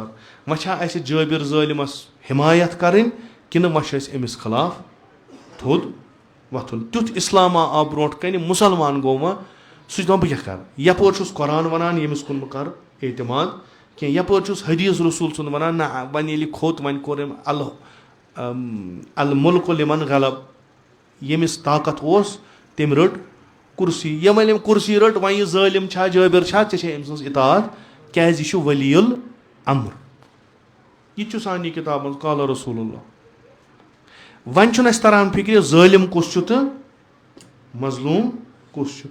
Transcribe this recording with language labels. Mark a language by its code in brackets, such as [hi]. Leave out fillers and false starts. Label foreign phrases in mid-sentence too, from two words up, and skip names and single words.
[ks] وۄنۍ چھا اَسہِ جٲبِر ظٲلِمَس حمایت کَرٕنۍ کِنہٕ وۄنۍ چھُ اَسہِ أمِس خٕلاف تھوٚد وۄتھُن. تیُتھ اِسلامہ آو برونٛٹھ کَنہِ, مُسلمان گوٚو وۄنۍ, سُہ چھُ دَپان بہٕ کیٛاہ کَرٕ. یَپٲرۍ چھُس قۄران وَنان ییٚمِس کُن بہٕ کَرٕ اعتماد کینٛہہ, یَپٲرۍ چھُس حدیٖث رسوٗل سُنٛد وَنان نہ وۄنۍ ییٚلہِ کھوٚت وۄنۍ کوٚر أمۍ [ar] المُلکُ لِمن غلب, [ks] ییٚمِس طاقت اوس تٔمۍ رٔٹ کُرسی. ییٚلہِ أمۍ کُرسی رٔٹ, وۄنۍ یہِ ظٲلِم چھا جٲبِر چھا, ژےٚ چھے أمۍ سٕنٛز اطاعت, کیٛازِ یہِ چھُ [ar] ؤلی الامر. [ks] یہِ تہِ چھُ سارنٕے کِتابن منٛز [ar] قالا رسول اللہ. [ks] وۄنۍ چھُنہٕ اَسہِ تران فِکرِ ظٲلِم کُس چھُ تہٕ مظلوٗم کُس چھُ.